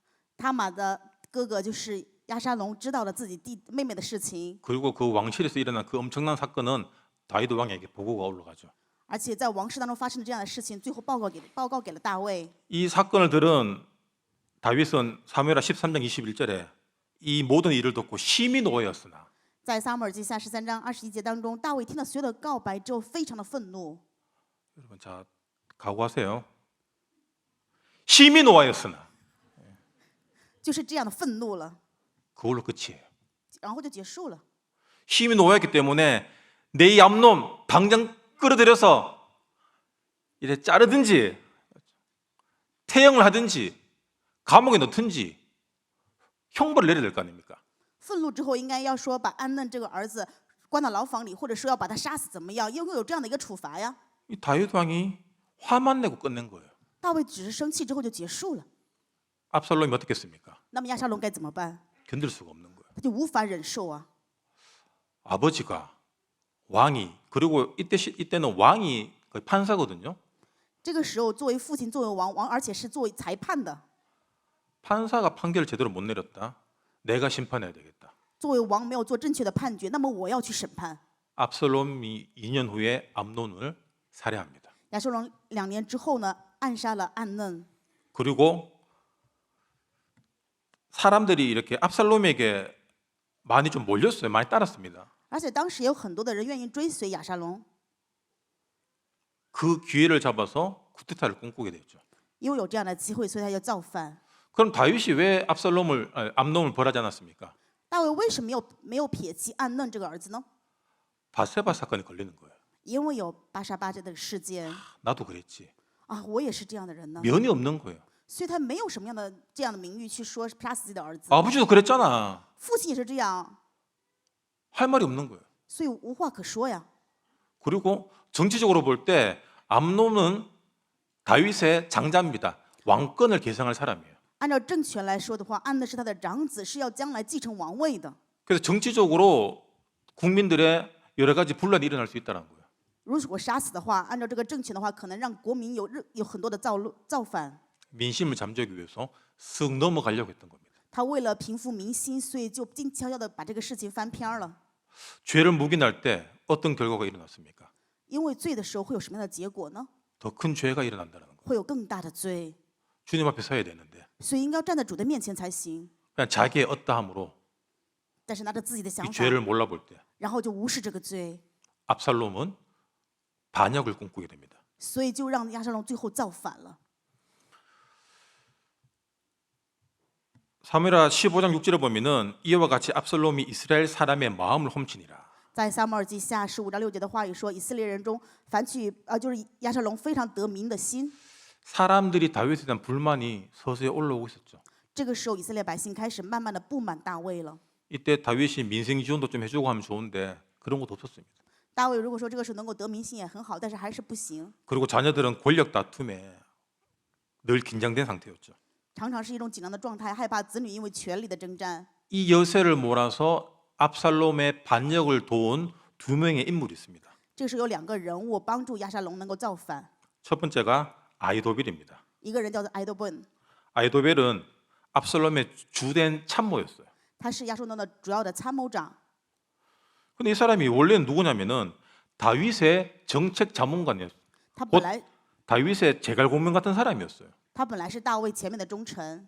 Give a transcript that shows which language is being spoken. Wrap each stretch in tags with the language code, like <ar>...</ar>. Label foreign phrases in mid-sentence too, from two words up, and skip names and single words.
<zh>他玛的哥哥就是亚沙龙知道了自己妹妹的事情，</zh> <ko>그리고 그 왕실에서 일어난 그 엄청난 사건은 다윗 왕에게 보고가 올라가죠.</ko> <zh>而且在王室当中发生的这样的事情，最后报告给了大卫。</zh> <ko>이 사건을 들은 다윗은 사무엘하 13장 21절에 이 모든 일을 듣고 심히 노하였으나</ko> <zh>在撒母耳记下13章21节当中，大卫听了所有的告白之后，非常的愤怒，</zh> <ko>여러분 자 각오하세요. 심히 노하였으나</ko> <zh>就是这样的愤怒了，</zh> <ko>그걸로 끝이에요.</ko> <zh>然后就结束了。</zh> <ko>심히 노하였기 때문에 내 이 암놈 당장 끌어들여서 이래 자르든지 태형을 하든지 감옥에 넣든지 형벌을 내려야 될 거 아닙니까?</ko> <zh>愤怒之后，应该要说把安嫩这个儿子关到牢房里，或者说要把他杀死，怎么样？应该有这样的一个处罚呀。</zh> <ko>이 다윗 왕이 화만 내고 끝낸 거예요.</ko> <zh>大卫只是生气之后就结束了。</zh> <ko>압살롬이 어떻겠습니까?</ko> <zh>那么亚沙龙该怎么办？</zh> <ko>견딜 수가 없는 거예요.</ko> <zh>他就无法忍受啊。</zh> <ko>아버지가 왕이 그리고 이때는 왕이 거의 판사거든요.</ko> <zh>这个时候，作为父亲，作为王，而且是作为裁判的，</zh> <ko>판사가 판결을 제대로 못 내렸다. 내가 심판해야 되겠다.</ko> <zh>作为王没有做正确的判决，那么我要去审判。</zh> <ko>압살롬이 2년 후에 암논을 살해합니다.</ko> <zh>亚沙龙2年之后呢，暗杀了暗嫩。</zh> <ko>그리고 사람들이 이렇게 압살롬에게 많이 좀 몰렸어요. 많이 따랐습니다.</ko> <zh>而且当时也有很多的人愿意追随亚沙龙，</zh> <ko>그 기회를 잡아서 쿠데타를 꿈꾸게 됐죠.</ko> <zh>因为有这样的机会，所以他要造反。</zh> <ko>그럼 다윗이 왜 암논을 벌하지 않았습니까?</ko> <zh>大卫为什么没有撇弃暗嫩这个儿子呢？</zh> <ko>바세바 사건이 걸리는 거예요.</ko> <zh>因为有巴沙巴这个事件</zh> <ko>나도 그랬지.</ko> <zh>啊，我也是这样的人呢，</zh> <ko>면이 없는 거예요.</ko> <zh>所以他没有什么样的这样的名誉去说杀死自己的儿子。</zh> <ko>아버지도 그랬잖아.</ko> <zh>父亲也是这样，</zh> <ko>할 말이 없는 거예요.</ko> <zh>所以无话可说呀。</zh> <ko>그리고 정치적으로 볼 때 암논은 다윗의 장자입니다. 왕권을 계승할 사람이에요.</ko> <zh>按照政权来说的话，暗嫩是他的长子，是要将来继承王位的。</zh> <ko>그래서 정치적으로 국민들의 여러 가지 분란이 일어날 수 있다는 거예요.</ko> <zh>如果杀死的话，按照这个政权的话，可能让国民有很多的造反。</zh> <ko>민심을 잠재우기 위해서 쓱 넘어가려고 했던 겁니다.</ko> <zh>他为了平复民心，所以就静悄悄的把这个事情翻篇了。</zh> <ko>죄를 묵인할 때 어떤 결과가 일어났습니까?</ko> <zh>因为罪的时候会有什么样的结果呢？</zh> <ko>더 큰 죄가 일어난다는 거예요.</ko> <zh>会有更大的罪，</zh> <ko>주님 앞에 서야 되는데</ko> <zh>所以应该站在主的面前才行。</zh> <ko>그냥 자기의 어떠함으로</ko> <zh>但是拿着自己的想</zh> <ko>이</ko> <zh>法，</zh> <ko>죄를 몰라볼 때</ko> <zh>然后就无视这个罪，</zh> <ko>압살롬은 반역을 꿈꾸게 됩니다.</ko> <zh>所以就让亚沙龙最后造反了。</zh> <ko>사무엘하 15장 6절에 보면은 이와 같이 압살롬이 이스라엘 사람의 마음을 훔치니라.</ko> <zh>在撒母耳记下15章6节的话语说，以色列人中凡就是亚沙龙非常得民的心。</zh> <ko>사람들이 다윗에 대한 불만이 서서히 올라오고 있었죠.</ko> <zh>这个时候，以色列百姓开始慢慢的不满大卫了。</zh> <ko>이때 다윗이 민생 지원도 좀 해주고 하면 좋은데 그런 것도 없었습니다.</ko> <zh>大卫如果说这个时候能够得民心也很好，但是还是不行，</zh> <ko>그리고 자녀들은 권력 다툼에 늘 긴장된 상태였죠.</ko> <zh>常常是一种紧张的状态，害怕子女因为权力的征战。</zh> <ko>이 여세를 몰아서 압살롬의 반역을 도운 두 명의 인물이 있습니다.</ko> <zh>这个时候有2个人物帮助亚沙龙能够造反，</zh> <ko>첫 번째가 아이도빌입니다.</ko> <zh>一个人叫做埃多本，</zh> <ko>아이도벨은 압살롬의 주된 참모였어요.</ko> <zh>他是亚沙龙的主要的参谋长。</zh> <ko>근데 이 사람이 원래는 누구냐면은 다윗의 정책 자문관이었어요.</ko> <zh>他本来</zh> <ko>다윗의 제갈공명 같은 사람이었어요.</ko> <zh>他本来是大卫前面的忠臣。</zh>